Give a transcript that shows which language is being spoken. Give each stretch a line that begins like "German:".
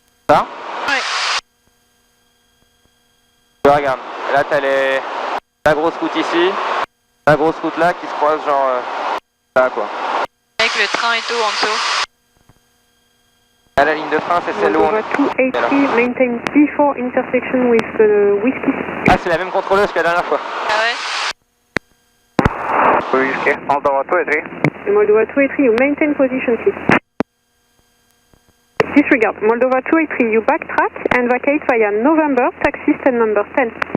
French: Ça? Oui. Regarde, là t'as la grosse route ici, la grosse route là qui se croise genre là quoi. Avec le train et tout en dessous. Là la ligne de train c'est celle où on est.
English: 283, maintain before intersection with Whiskey.
French: Ah c'est la même contrôleuse que la dernière fois. Ah ouais?
English: Whiskey, Moldova 283. Moldova 283, you maintain position please. Disregard. Moldova 283, you backtrack and vacate via November, taxi stand number 10.